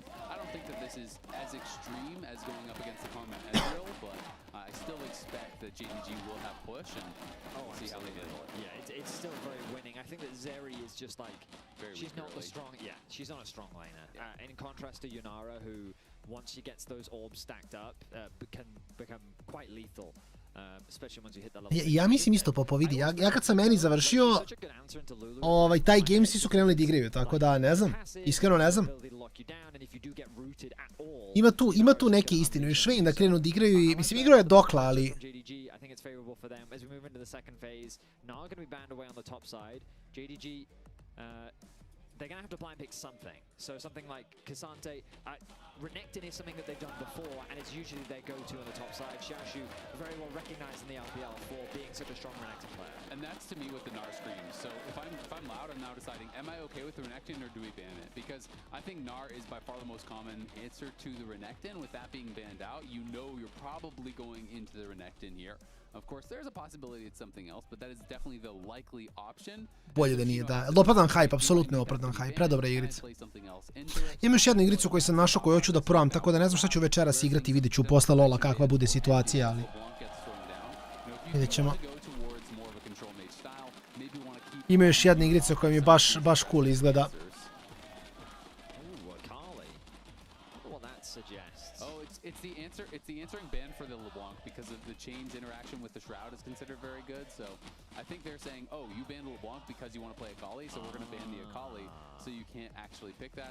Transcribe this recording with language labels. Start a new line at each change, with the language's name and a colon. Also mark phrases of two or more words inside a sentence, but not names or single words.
English: I don't think that this is as extreme as going up against the Karma Ezreal, but I still expect that JDG will have push, and we'll see how they handle it. Yeah, it's still very winning. I think that Zeri is just like, she's not the strong, she's not a strong laner. In contrast to Yunara, who once she gets those orbs stacked up, can become quite lethal. Especially once you hit the level.
Serbian: Ja mislim isto, Popo, vidi, ja kad sam meni završio, taj game svi su krenuli da igraju, tako da ne znam, iskreno ne znam. Ima tu neke istine, još Švein da krenu da igraju i, mislim, igrao je Dokla, ali...
English: They're going to have to blind pick something. So something like Cassante, Renegade is something that they've done before, and it's usually their go-to on the top side. Xiaoshu, very well recognized in the LPL for being such a strong Renegade player. And that's to me with the Gnar screams. So if I'm loud, I'm now deciding, am I okay with the Renekton or do we ban it? Because I think Gnar is by far the most common answer to the Renekton. With that being banned out, you know you're probably going into the Renekton here. Of course, there's a possibility it's something else, but that is definitely the likely option.
Serbian: Bolje da nije, da. Opravdan hype, apsolutno je opravdan hype. Predobra igrica. Imam još jednu igricu koju sam našao koju hoću da probam, tako da ne znam šta ću večeras igrati, vidjet ću posle Lola kakva bude situacija, ali... Vidjet ćemo. Ima još jedna igrica koja mi baš cool izgleda.
English: It's the answering ban for the LeBlanc because of the chain's interaction with the Shroud is considered very good. So I think they're saying, oh, you banned LeBlanc because you want to play Akali, so we're going to ban the Akali, so you can't actually pick that.